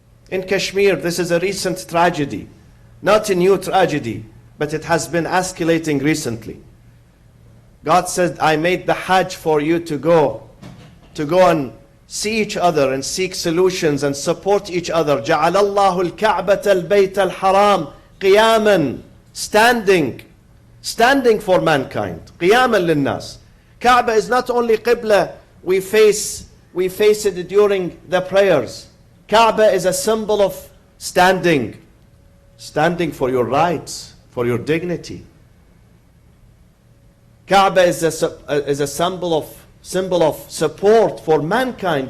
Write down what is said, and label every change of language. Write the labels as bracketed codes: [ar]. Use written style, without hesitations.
[en] In Kashmir, this is a recent tragedy. Not a new tragedy, but it has been escalating recently. God said, I made the Hajj for you to go and see each other and seek solutions and support each other. [ar] جَعَلَ اللَّهُ الْكَعْبَةَ الْبَيْتَ الْحَرَامِ قِيَامًا, [en] standing for mankind. [ar] قِيَامًا لِلنَّاسِ. [en] Kaaba is not only Qibla, we face it during the prayers. Kaaba is a symbol of standing for your rights, for your dignity. Kaaba is a symbol of support for mankind.